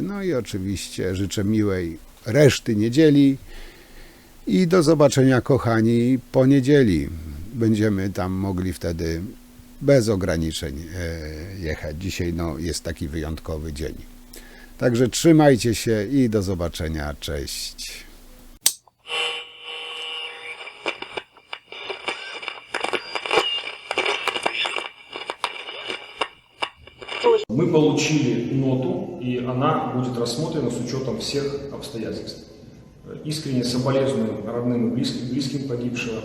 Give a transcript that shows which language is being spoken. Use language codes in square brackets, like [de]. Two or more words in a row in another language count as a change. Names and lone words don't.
[pl] I oczywiście życzę miłej reszty niedzieli i do zobaczenia, kochani, po niedzieli. Będziemy tam mogli wtedy bez ograniczeń jechać. Dzisiaj jest taki wyjątkowy dzień. Także trzymajcie się i do zobaczenia. Cześć. [ru] Мы получили ноту, и она будет рассмотрена с учетом всех обстоятельств. Искренне соболезную родным и близким погибшего.